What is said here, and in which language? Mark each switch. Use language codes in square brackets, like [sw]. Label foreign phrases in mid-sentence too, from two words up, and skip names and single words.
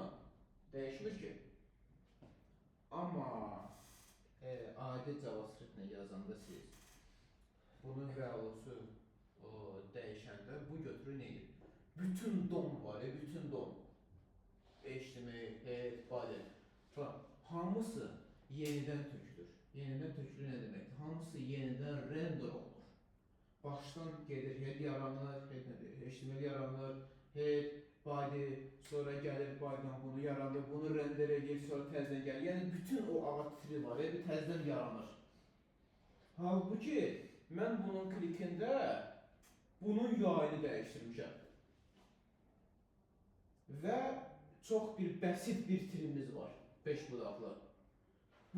[az] Dəyişmir ki. Amma adi JavaScript-nə yazanda siz bunun value-su dəyişəndə bu götürür neyir? Bütün DOM var, bütün DOM. HTML, [en] head, body. [az] Hamısı yenidən tökülür. Yenidən tökülür nə deməkdir? Hamısı yenidən render olunur. Başdan gedir, head yaranır, HTML yaranır, [en] head, body, [az] sonra gəlir body'dan bunu yaranır, bunu render edir, sonra təzdən gəlir. Yəni bütün o avatiri var, bir təzdən yaranır. Halbuki mən bunun klikində bunun UI-ni dəyişdirmişəm. Və çox bir bəsit bir trimimiz var, 5 budaqlı.